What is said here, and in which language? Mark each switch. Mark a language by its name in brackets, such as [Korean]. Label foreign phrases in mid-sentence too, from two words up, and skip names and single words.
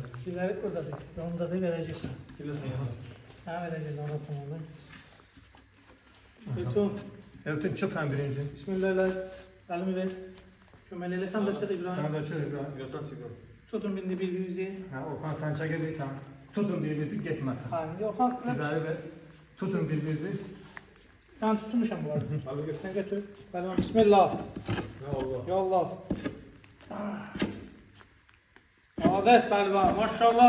[Azerbaijani] Gilləri buradadır. Onda da verəcəksən. Hə, verəcəksən ona tamamı. Elton. Elton çıx sən birinci. Bismillah. Əlimi ver. Köməkli eləsən də çək İbrahim. Sən də çıx İbrahim, götür çıx. Tutun bindi birbirinizi. Hə, Orhan sən çəkilirsən. Tutun birbirinizi getməsin. Ha, Orhan. Gilləri ver. Tutun birbirinizi. Ben tutmuşam [Turkish] bu arada. [Azerbaijani] Sen götür. Pehlivan bismillah. Ya Allah. Ades pehlivan maşallah.